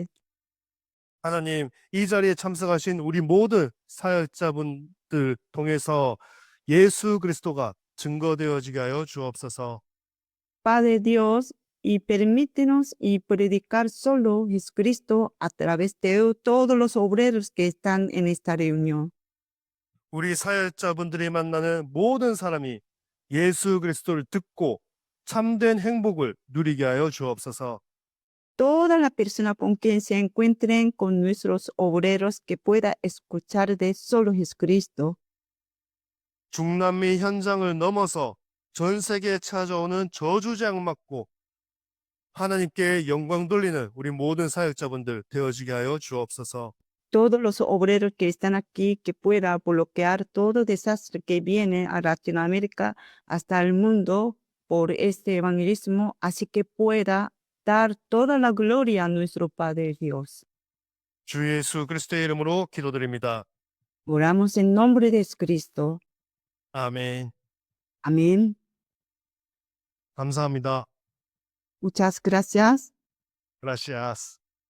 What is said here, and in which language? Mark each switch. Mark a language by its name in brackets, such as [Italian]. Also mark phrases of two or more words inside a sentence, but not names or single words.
[Korean] 하나님, 이 자리에 참석하신 우리 모든 사역자분들 통해서 예수 그리스도가 증거되어지게 하여 주옵소서. [Spanish] Padre Dios, y permítenos y predicar solo Jesucristo a través de todos los obreros que están en esta reunión. [Korean] 우리 사역자분들이 만나는 모든 사람이 예수 그리스도를 듣고 참된 행복을 누리게 하여 주옵소서. [Spanish] Toda la persona con quien se encuentren con nuestros obreros que pueda escuchar de solo Jesucristo. [Korean] 중남미 현장을 넘어서 전 세계에 찾아오는 저주장 맞고 하나님께 영광 돌리는 우리 모든 사역자분들 되어지게 하여 주옵소서. [Spanish] Todos los obreros que están aquí, que pueda bloquear todo desastre que viene a Latinoamérica hasta el mundo por este evangelismo, así que pueda dar toda la gloria a nuestro Padre Dios. [Korean] 주 예수 그리스도의 이름으로 기도드립니다. [Spanish] Oramos en nombre de Jesucristo. [Korean] 아멘. [Spanish] Amén. [Korean] 감사합니다. [Spanish] Muchas gracias. Gracias.